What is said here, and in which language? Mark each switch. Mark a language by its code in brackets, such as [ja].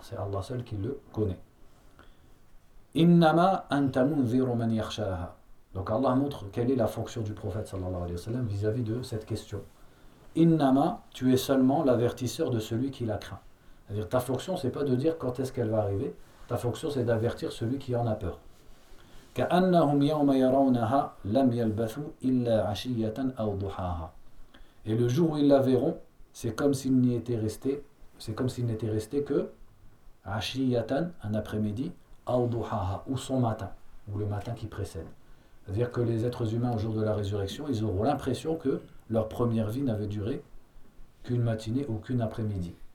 [fr] C'est Allah seul qui le connaît. [ar] Innama anta mundhiru man yakhshaha. [fr] Donc Allah montre quelle est la fonction du prophète sallallahu alayhi wa sallam vis-à-vis de cette question. Innama, tu es seulement l'avertisseur de celui qui la craint. C'est-à-dire ta fonction, ce n'est pas de dire quand est-ce qu'elle va arriver, ta fonction, c'est d'avertir celui qui en a peur. [ar] كأنهم يوم يرونها لم يلبثوا إلا عشية أو ضحاها. [fr] Et le jour où ils la verront, c'est comme s'il n'était resté que عشية, un après-midi, [ar] أو ضحاها, [fr] ou son matin, ou le matin qui précède. C'est-à-dire que les êtres humains, au jour de la résurrection, ils auront l'impression que leur première vie n'avait duré qu'une matinée ou qu'une après-midi.